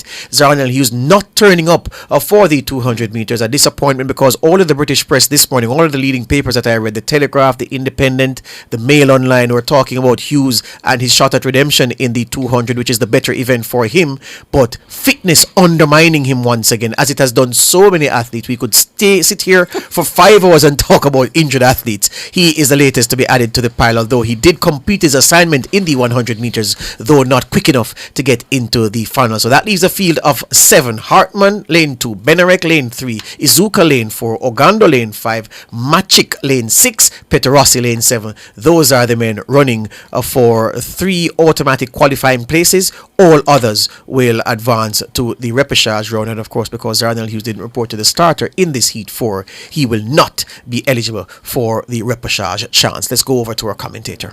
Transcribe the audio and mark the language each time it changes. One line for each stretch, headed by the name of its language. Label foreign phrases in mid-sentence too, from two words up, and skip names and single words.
English: Zarnell Hughes not turning up for the 200 meters, a disappointment because all of the British press this morning, all of the leading papers that I read, the Telegraph, the Independent, the Mail Online, were talking about Hughes and his shot at redemption in the 200, which is the better event for him, but fitness undermining him once again. again, as it has done so many athletes. We could sit here for 5 hours and talk about injured athletes. He is the latest to be added to the pile, although he did complete his assignment in the 100 meters, though not quick enough to get into the final. So that leaves a field of 7. Hartman, lane 2. Benarek, lane 3. Izuka, lane 4. Ogando, lane 5. Machik, lane 6. Peterossi, lane 7. Those are the men running for 3 automatic qualifying places. All others will advance to the repechage round, and of course, because Darnell Hughes didn't report to the starter in this Heat 4, he will not be eligible for the repechage chance. Let's go over to our commentator.